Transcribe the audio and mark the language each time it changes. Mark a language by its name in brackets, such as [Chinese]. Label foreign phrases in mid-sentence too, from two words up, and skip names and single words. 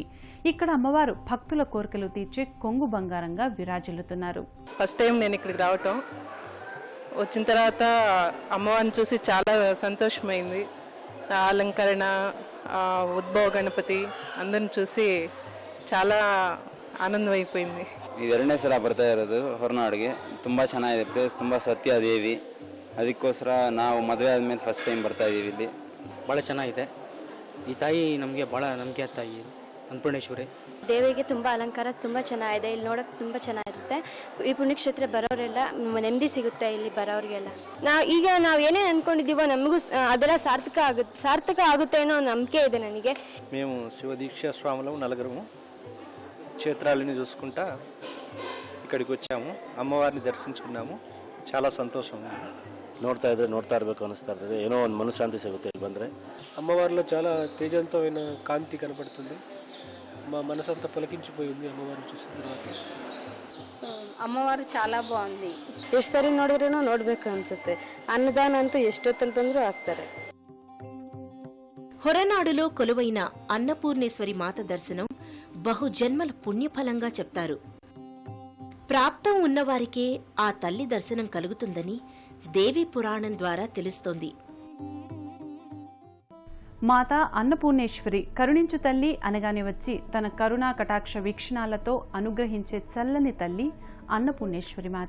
[Telugu] ఇక్కడ అమ్మవారు భక్తుల కోరికలు తీర్చే కొంగు బంగారంగా విరాజిల్లుతున్నారు. [English] first time [Telugu] నేను ఇక్కడికి రావటం, వచ్చిన తర్వాత అమ్మవారిని చూసి చాలా సంతోషమైంది. అలంకరణ, ఉద్భవ గణపతి అందరిని చూసి చాలా ಆನಂದವೈಪೋయింది. [Kannada] ಇದು ಎರಡನೇ ಸಲ ಬರ್ತಾ ಇರೋದು ಹೊರನಾಡಿಗೆ. ತುಂಬ ಚೆನ್ನಾಗಿದೆ ಪ್ಲೇಸ್, ತುಂಬ ಸತ್ಯ ದೇವಿ. ಅದಕ್ಕೋಸ್ಕರ ನಾವು ಮದುವೆ ಆದಮೇಲೆ [English] first time [Kannada] ಬರ್ತಾ ಇದ್ದೀವಿ ಇಲ್ಲಿ. ಭಾಳ ಚೆನ್ನಾಗಿದೆ. ಈ ತಾಯಿ ನಮಗೆ ಭಾಳ ನಂಬಿಕೆ ತಾಯಿ ಅನ್ನಪೂರ್ಣೇಶ್ವರಿ. ದೇವಿಗೆ ತುಂಬ ಅಲಂಕಾರ ತುಂಬ ಚೆನ್ನಾಗಿದೆ. ಇಲ್ಲಿ ನೋಡೋಕೆ ತುಂಬ ಚೆನ್ನಾಗಿರುತ್ತೆ. ಈ ಪುಣ್ಯಕ್ಷೇತ್ರ ಬರೋರೆಲ್ಲ ನೆಮ್ಮದಿ ಸಿಗುತ್ತೆ ಇಲ್ಲಿ ಬರೋರಿಗೆಲ್ಲ. ನಾವು ಏನೇನು ಅಂದ್ಕೊಂಡಿದ್ದೀವೋ ನಮಗೂ ಅದೆಲ್ಲ ಸಾರ್ಥಕ ಆಗುತ್ತೆ ಅನ್ನೋ ನಂಬಿಕೆ ಇದೆ ನನಗೆ. [Telugu] మేము శివదీక్ష స్వాములం నలుగురము క్షేత్రాలని చూసుకుంటా ఇక్కడికి వచ్చాము. అమ్మవారిని దర్శించుకున్నాము. చాలా సంతోషం ఉంది. [Kannada] ನೋಡ್ತಾ ಇರಬೇಕು ಅನಿಸ್ತಾ ಇರ್ತದೆ. ಏನೋ ಒಂದು ಮನಃಶಾಂತಿ ಸಿಗುತ್ತೆ ಇಲ್ಲಿ ಬಂದರೆ. [Telugu] అమ్మవారిలో చాలా తేజవంతమైన కాంతి కనపడుతుంది. మా మనసంతా పలికించిపోయింది అమ్మవారిని చూసిన తర్వాత. ಅಮ್ಮವಾರು చాలా బాగుంది. [Kannada] ಎಷ್ಟು ಸರಿ ನೋಡಿದ್ರೂ ನೋಡ್ಬೇಕು ಅನ್ಸುತ್ತೆ. ಅನ್ನದಾನ ಅಂತೂ ಎಷ್ಟೊತ್ತಲ್ಲಿ ಬಂದರೂ ಆಗ್ತಾರೆ. [Telugu] హొరనాడులో కొలువైన అన్నపూర్ణేశ్వరి మాత దర్శనం బహుజన్మల పుణ్యఫలంగా చెప్తారు. ప్రాప్తం ఉన్నవారికే ఆ తల్లి దర్శనం కలుగుతుందని దేవీ పురాణం ద్వారా తెలుస్తోంది. మాత అన్నపూర్ణేశ్వరి కరుణించు తల్లి అనగానే వచ్చి తన కరుణా కటాక్ష వీక్షణాలతో అనుగ్రహించే చల్లని తల్లి అన్నపూర్ణేశ్వరి మాత.